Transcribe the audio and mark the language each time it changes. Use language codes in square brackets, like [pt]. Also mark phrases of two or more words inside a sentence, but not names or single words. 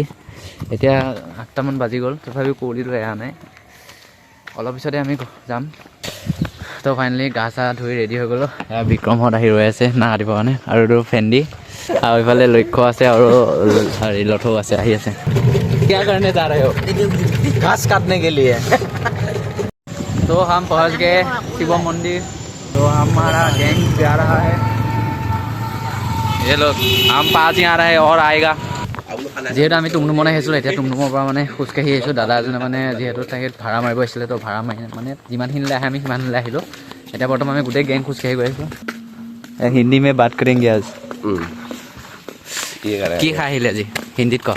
[as] এতিয়া 8টামান বাজি গ'ল, তথাপিও কুঁৱলীটো এৰা নাই। অলপ পিছতে আমি যাম। তো ফাইনেলি গা চা ধুই ৰেডি হৈ গ'লোঁ। এয়া বিক্ৰমহঁত আহি ৰৈ আছে না কাটিবৰ কাৰণে, আৰু এইটো ফেণ্ডি, আৰু এইফালে লক্ষ্য আছে আৰু হেৰি লথৌ আছে, আহি আছে। [hi] क्या करने जा रहे हो? घास काटने के लिए। तो हम पहुंच गए शिव मंदिर। तो हमारा गैंग जा रहा है, ये लोग हम पास ही आ रहे हैं और आएगा। [as] যিহেতু আমি টুমটুমলৈ আহিছিলোঁ, এতিয়া টুমটুমৰ পৰা মানে খোজকাঢ়ি আহিছোঁ। দাদা এজনে মানে যিহেতু তাকে ভাড়া মাৰিব আহিছিলে, তো ভাড়া মাৰি মানে যিমানখিনিলৈ আহে আমি সিমানখিনিলৈ আহিলোঁ। এতিয়া বৰ্তমান আমি গোটেই গেং খোজকাঢ়ি গৈ আছোঁ। [hi] हिन्दी में बात करेंगे आज। [as] কি খাই আহিলে আজি হিন্দীত ক?